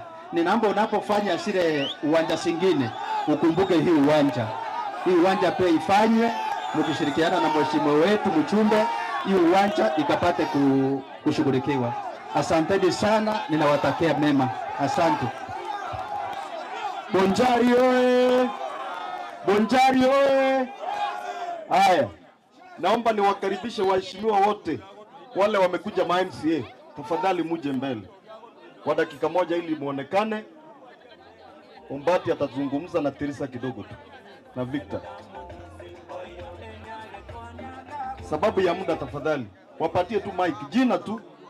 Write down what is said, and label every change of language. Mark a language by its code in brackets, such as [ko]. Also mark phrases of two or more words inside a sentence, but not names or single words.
[sw] Ninaomba unapofanya zile uwanja zingine ukumbuke hii uwanja. Hii uwanja pia ifanywe mkishirikiana na mheshimiwa wetu mchumbe, hii uwanja ikapate kushughulikiwa. Asanteni sana, ninawatakia mema. Asante. Bonjari oye! Bonjari oye! Haya, naomba niwakaribishe waheshimiwa wote wale wamekuja ma MCA, tafadhali muje mbele kwa dakika moja ili muonekane. Ombati atazungumza na Teresa kidogo tu na Victor. Sababu ya muda, tafadhali wapatie tu mic, jina tu.